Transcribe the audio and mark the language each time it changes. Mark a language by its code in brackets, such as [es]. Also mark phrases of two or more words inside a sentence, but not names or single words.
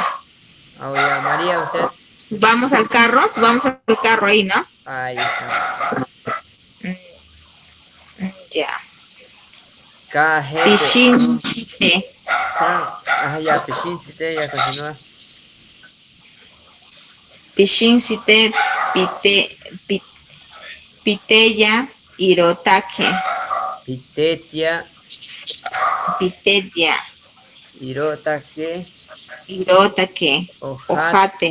[es] Ahora, María, usted. Vamos al carro ahí, ¿no? Ahí está. Ya. Cajete. Pishinchite. Ajá, ya, Pichinchite, ya continúa. [cni] Pishinchite, piteya, irotake. Pitetia, Piteya, Irotake, irotake. Ojate.